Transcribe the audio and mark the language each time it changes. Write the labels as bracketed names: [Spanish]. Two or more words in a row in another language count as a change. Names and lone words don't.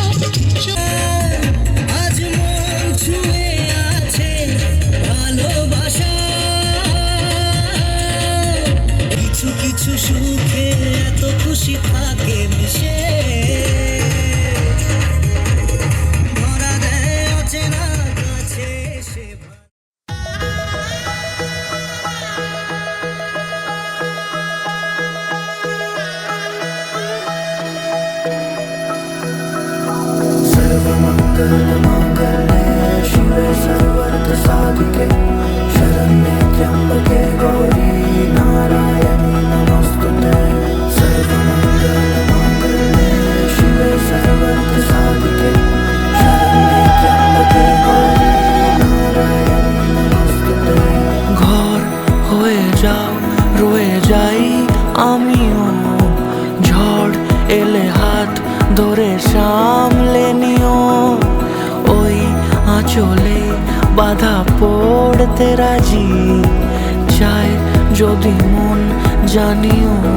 [Bangla] আজ মন ছুঁয়ে আছে ভালোবাসা কিছু কিছু সুখে এত খুশি থাকে মিশে ধরা দেয় অচেনা কাছে সে [Sanskrit] शिवे सर्वर्थ साधिके शरण्ये त्र्यंबके गौरी नारायणी नमस्तुते सर्वमंगलमांगल्ये शिवे सर्वर्थ साधिके शरण्ये त्र्यंबके गौरी नारायणी नमस्तुते [Bangla] ঘর হয়ে যাও রয়ে যাই আমিও ঝড় এলে হাত ধরে সামলে নিও ওই আঁচলে বাধা পড়তে রাজি চায় যদি মন জানিও